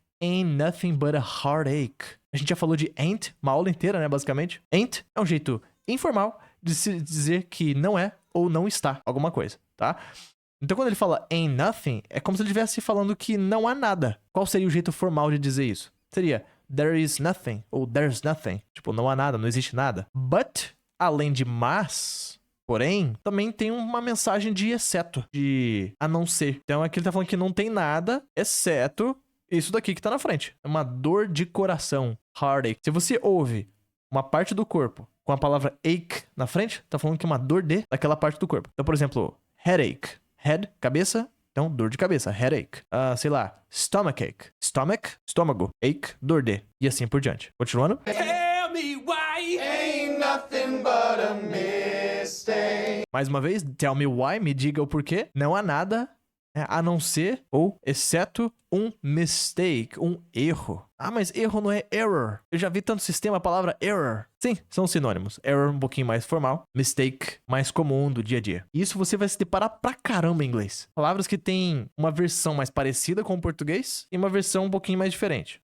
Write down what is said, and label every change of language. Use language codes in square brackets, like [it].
[en] Ain't nothing but a heartache. [pt] A gente já falou de ain't uma aula inteira, né, basicamente. Ain't é um jeito informal de se dizer que não é ou não está alguma coisa, tá? Então quando ele fala [en] ain't nothing, [pt] é como se ele estivesse falando que não há nada. Qual seria o jeito formal de dizer isso? Seria [en] there is nothing [pt] ou [en] there's nothing. [pt] Tipo, não há nada, não existe nada. But, além de mas, porém, também tem uma mensagem de exceto, de a não ser. Então aqui ele tá falando que não tem nada, exceto isso daqui que tá na frente. É uma dor de coração. Heartache. Se você ouve uma parte do corpo com a palavra ache na frente, tá falando que é uma dor de daquela parte do corpo. Então, por exemplo, headache. Head, cabeça. Então, dor de cabeça. Headache. Sei lá, stomachache. Stomach, estômago. Ache, dor de. E assim por diante. Continuando. [en] Tell me why. Ain't nothing but a mistake. [pt] Mais uma vez, [en] tell me why. [pt] Me diga o porquê. Não há nada, né, a não ser ou exceto um mistake, um erro. Ah, mas erro não é error. Eu já vi tanto sistema a palavra error. Sim, são sinônimos. Error um pouquinho mais formal, mistake mais comum do dia a dia. E isso você vai se deparar pra caramba em inglês. Palavras que têm uma versão mais parecida com o português e uma versão um pouquinho mais diferente.